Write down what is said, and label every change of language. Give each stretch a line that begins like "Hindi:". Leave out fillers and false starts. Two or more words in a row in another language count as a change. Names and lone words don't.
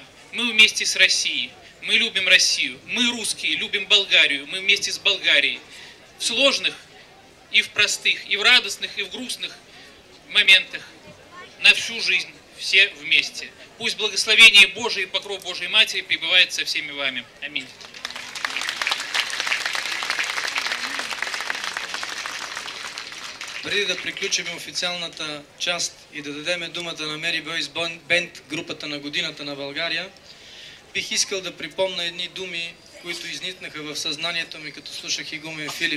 Russian: Мы вместе с Россией, мы любим Россию, мы русские любим Болгарию, мы вместе с Болгарией. В сложных и в простых, и в радостных, и в грустных моментах, на всю жизнь, все вместе. Пусть благословение Божие и покров Божией Матери пребывает со всеми вами. Аминь.
Bulgarian: Преди да приключим официалната част и да дадем думата на Мери Бойс Бенд, групата на годината на България, бих искал да припомня едни думи, които изникнаха в съзнанието ми, като слушах игумен Филип.